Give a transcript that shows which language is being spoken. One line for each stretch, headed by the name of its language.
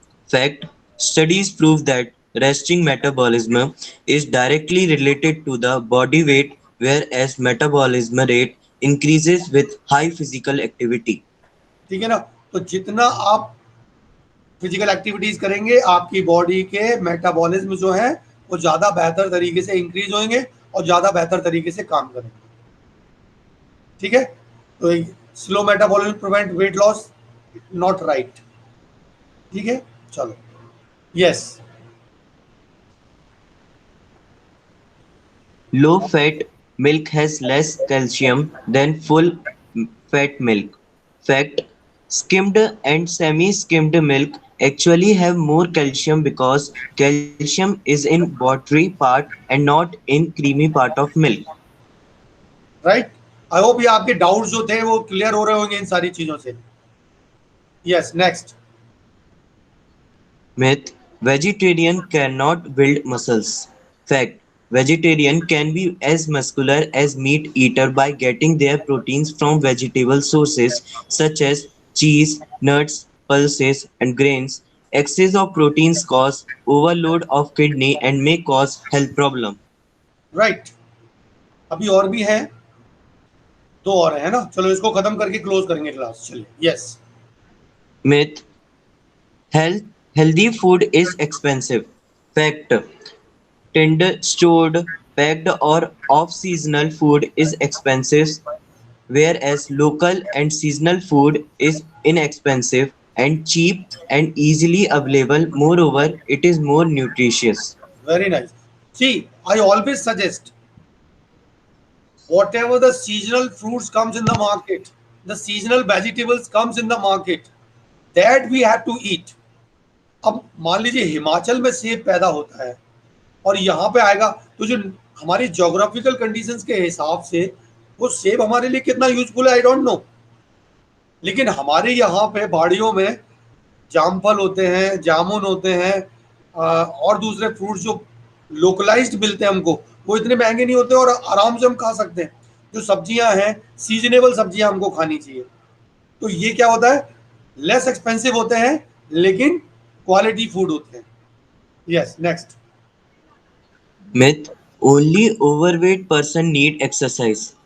English: Fact: studies prove that resting metabolism is directly related to the body weight, whereas metabolism rate increases with high physical activity.
Hindi: ठीक है ना. तो जितना आप physical activities करेंगे आपकी बॉडी के मेटाबॉलिज्म जो है वो ज्यादा बेहतर तरीके से इंक्रीज होंगे और ज्यादा बेहतर तरीके से काम करेंगे। ठीक है, तो
English: Slow metabolism prevent weight loss, not right.
Hindi: ठीक है, चलो yes.
English: Low fat milk has less calcium than full fat milk. Fact, skimmed and semi-skimmed milk actually have more calcium because calcium is in watery part and not in creamy part of milk. Right, I hope
Hindi: ये आपके doubts जो थे वो clear हो रहे होंगे इन सारी चीजों से।
English: Yes, next. Myth, vegetarian cannot build muscles. Fact, vegetarian can be as muscular as meat eater by getting their proteins from vegetable sources such as cheese, nuts, pulses, and grains. Excess of proteins cause overload of kidney and may cause health problem.
Hindi: Right, अभी और भी है, दो और है ना, चलो इसको खत्म करके क्लोज करेंगे क्लास। चलिए yes.
English: Myth, healthy food is expensive. Fact, tinned, stored, packed or off-seasonal food is expensive, whereas local and seasonal food is inexpensive and cheap and easily available. Moreover, it is more nutritious. Very nice. See, I always suggest whatever the seasonal fruits comes in the market, the seasonal vegetables comes in the market, that we have to eat.
Hindi: अब मान लीजिए हिमाचल में सेब पैदा होता है और यहाँ पे आएगा, तो जो हमारी ज्योग्राफिकल कंडीशंस के हिसाब से वो सेब हमारे लिए कितना यूजफुल है
English: I don't know,
Hindi: लेकिन हमारे यहाँ पे बाड़ियों में जामफल होते हैं, जामुन होते हैं, और दूसरे फ्रूट्स जो लोकलाइज्ड मिलते हैं हमको, वो इतने महंगे नहीं होते और आराम से हम खा सकते हैं। जो सब्जियां हैं, सीजनेबल सब्जियां हमको खानी चाहिए। तो ये क्या होता है, लेस एक्सपेंसिव होते हैं लेकिन क्वालिटी फूड होते हैं।
English: Yes, next. Myth, only overweight person need exercise.